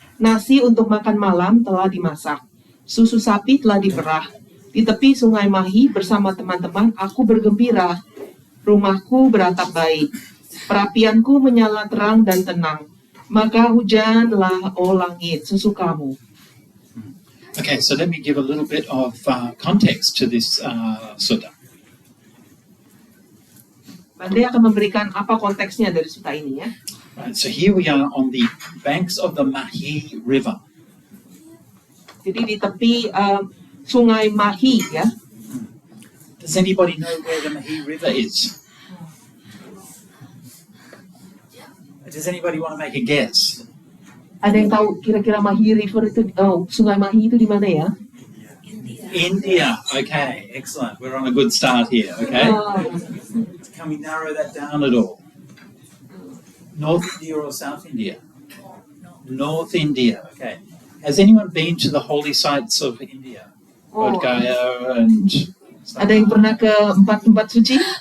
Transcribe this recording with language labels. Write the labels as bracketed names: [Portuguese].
[Indonesian] Nasi untuk makan malam telah dimasak. Susu sapi telah diperah. Di tepi sungai Mahi bersama teman-teman aku bergembira. Rumahku beratap baik. Perapianku menyala terang dan tenang. Maka hujanlah, oh langit, sesukamu. [English] Okay, so let me give a little bit of context to this sutta. [Indonesian] Bante akan memberikan apa konteksnya dari sutta ini ya. [English] Right, so here we are on the banks of the Mahi River. [Indonesian] Jadi di tepi sungai Mahi ya. [English] Does anybody know where the Mahi River is? Does anybody want to make a guess? [Indonesian] Ada yang tahu kira-kira Mahi River itu, Sungai Mahi itu di mana ya? [English] India. Okay, excellent. We're on a good start here. Okay. Oh, Can we narrow that down at all? North India or South India? North India. Okay. Has anyone been to the holy sites of India? oh. Bodh Gaya and stuff? [Indonesian] Ada yang pernah ke 4 tempat suci?